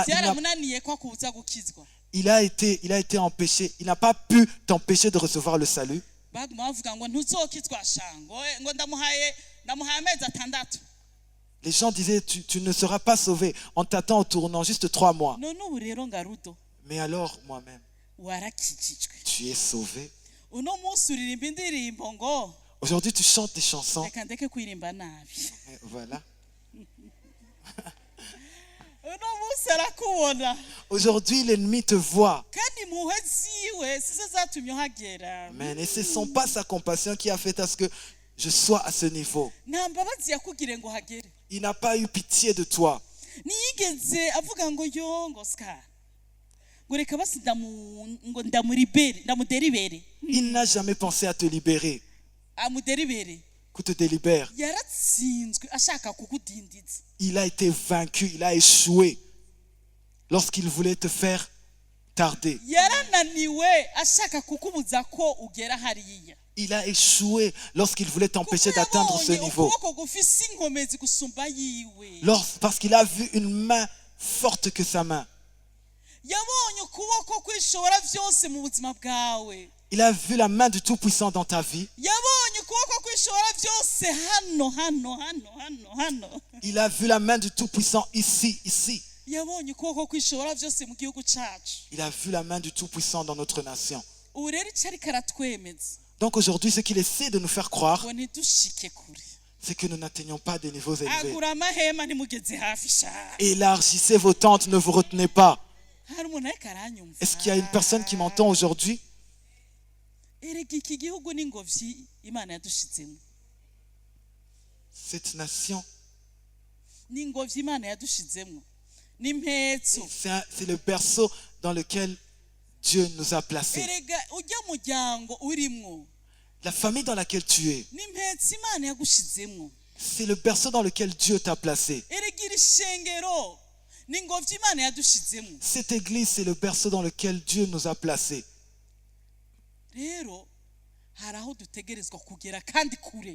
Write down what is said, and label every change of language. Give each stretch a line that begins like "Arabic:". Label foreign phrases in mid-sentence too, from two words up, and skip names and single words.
Rundi: Vyaramunaniye ko kubuza gukizwa.
French: il a été empêché. Il n'a pas pu t'empêcher de recevoir le salut.
Rundi: Baguma bavuga ngo ntuzokizwa shango ngo ndamuhaye amezi atandatu.
French: Les gens disaient, tu ne seras pas sauvé. On t'attend au tournant, juste 3 mois.
Rundi: None ubu rero ngarudo
French: Mais alors, moi-même,
Rundi: warakijijwe.
French: tu es sauvé.
Rundi: Uno munsi uririmba indirimbo ngo
French: Aujourd'hui, tu chantes des chansons.
Rundi: reka ndeke kwirimba nabi.
French: Et voilà.
Rundi: Uno munsi arakubona
French: Aujourd'hui, l'ennemi te voit.
Rundi: kandi impuhwe ziwe sizo zatumye uhagera. Amen.
French: Et ce ne sont pas sa compassion qui a fait à ce que je sois à ce niveau.
Rundi: Nta mbabazi yakugire ngo hagere.
French: Il n'a pas eu pitié de toi.
Rundi: Niyigeze avuga ngo yo ngo ska ngo reka basi ndamuderibere.
French: Il n'a jamais pensé à te libérer.
Rundi: Amuderibere.
French: qui te délibère.
Rundi: yaratsinzwe ashaka kukudindiza.
French: Il a été vaincu, il a échoué lorsqu'il voulait te faire tarder.
Rundi: Yarananiwe ashaka kukubuza ko ugera hariya.
French: Il a échoué lorsqu'il voulait t'empêcher
Rundi: Kuko
French: d'atteindre ce
Rundi: yabonye
French: niveau.
Rundi: ukuboko gufise inkomezi gusumba yiwe.
French: Parce qu'il a vu une main forte que sa main.
Rundi: Yabonye ukuboko kwishobora vyose mu buzima bwawe.
French: Il a vu la main du Tout-Puissant dans ta vie.
Rundi: Yabonye ukuboko kwishobora vyose hano.
French: Il a vu la main du Tout-Puissant ici.
Rundi: Yabonye ukuboko kwishobora vyose mu gihugu cacu.
French: Il a vu la main du Tout-Puissant dans notre nation.
Rundi: Ubu rero ico ariko aratwemeza
French: Donc aujourd'hui, ce qu'il essaie de nous faire croire,
Rundi: ngo ntidushike kure.
French: c'est que nous n'atteignons pas des niveaux élevés.
Rundi: Agura amahema ntimugeze hafi sha.
French: Élargissez vos tentes, ne vous retenez pas.
Rundi: Hari umuntu ariko aranyumva.
French: Est-ce qu'il y a une personne qui m'entend aujourd'hui?
Rundi: Erega iki gihugu n'ingobyi Imana yadushizemo.
French: Cette nation,
Rundi: N'ingobyi Imana yadushizemo. N'impetso.
French: c'est le berceau dans lequel Dieu nous a placés.
Rundi: Erega ujya muryango urimwo.
French: La famille dans laquelle tu es,
Rundi: N'impetso Imana yagushizemo.
French: c'est le berceau dans lequel Dieu t'a placé.
Rundi: Erega iri shengero n'ingobyi Imana yadushizemo.
French: Cette église, c'est le berceau dans lequel Dieu nous a placés.
Rundi: Rero hari aho dutegerezwa kugera kandi kure.